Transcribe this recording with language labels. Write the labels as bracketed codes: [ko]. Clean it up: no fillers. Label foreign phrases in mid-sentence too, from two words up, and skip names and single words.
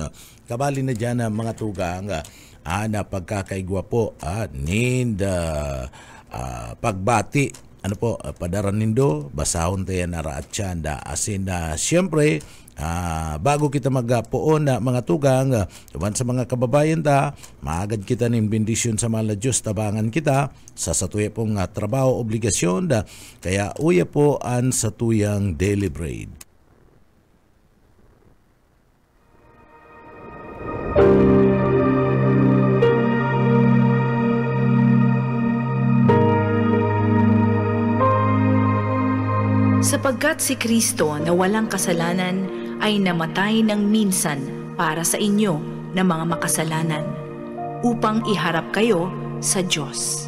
[bik] Kabali na dyan mga tugang, na pagkakaigwa po, pagbati, padaran nindo, basahon tayo na raatyan, asin siyempre, bago kita magpoon na mga tugang, tuman sa mga kababayan ta, maagad kita ng bendisyon sa mga Diyos, tabangan kita sa satuya pong trabaho, obligasyon, kaya uya po an satuyang [en] daily bread. [tl] Sapagkat si Kristo na walang kasalanan ay namatay ng minsan para sa inyo na mga makasalanan, upang iharap kayo sa Diyos.